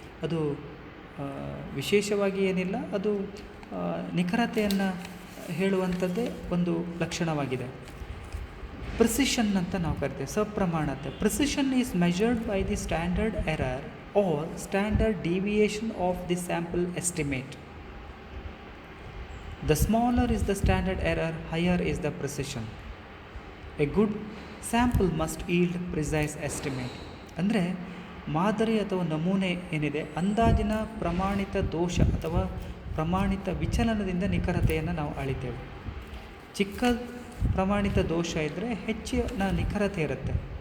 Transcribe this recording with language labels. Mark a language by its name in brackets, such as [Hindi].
[Kannada] ಅದು ವಿಶೇಷವಾಗಿ ಏನಿಲ್ಲ, ಅದು ನಿಖರತೆಯನ್ನು ಹೇಳುವಂಥದ್ದೇ ಒಂದು ಲಕ್ಷಣವಾಗಿದೆ. [English] precision [Kannada] ಅಂತ ನಾವು ಕರಿತೇವೆ, ಸಪ್ರಮಾಣತೆ. [English] Precision is measured by the standard error or standard deviation of the sample estimate. The smaller is the standard error, higher is the precision. A good sample must yield precise estimate. [Kannada] ಅಂದರೆ ಮಾದರಿ ಅಥವಾ ನಮೂನೆ ಏನಿದೆ, ಅಂದಾಜಿನ ಪ್ರಮಾಣಿತ ದೋಷ ಅಥವಾ ಪ್ರಮಾಣಿತ ವಿಚಲನದಿಂದ ನಿಖರತೆಯನ್ನು ನಾವು ಅಳಿತೇವೆ. ಚಿಕ್ಕ ಪ್ರಮಾಣಿತ ದೋಷ ಇದ್ದರೆ ಹೆಚ್ಚಿನ ನಿಖರತೆ ಇರುತ್ತೆ.